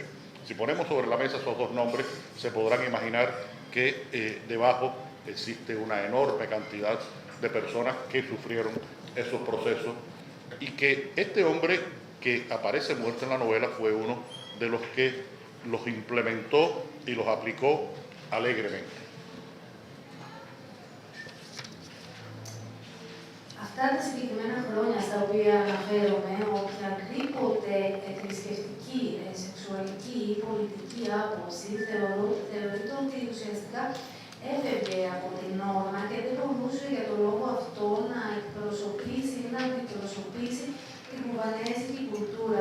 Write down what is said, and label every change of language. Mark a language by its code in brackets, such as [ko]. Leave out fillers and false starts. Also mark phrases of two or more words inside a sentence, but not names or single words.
[es] Si ponemos sobre la mesa esos dos nombres, se podrán imaginar que debajo existe una enorme cantidad de personas que sufrieron esos procesos y que este hombre que aparece muerto en la novela fue uno de los que los implementó y los aplicó alegremente. [el] Αυτά τα συγκεκριμένα χρόνια στα οποία αναφέρομαι, οποιαδήποτε θρησκευτική, σεξουαλική ή πολιτική άποψη θεωρείται ότι ουσιαστικά έφευγε από την νόρμα και δεν μπορούσε για τον λόγο αυτό να εκπροσωπήσει ή να αντιπροσωπήσει την κουβανέζικη κουλτούρα.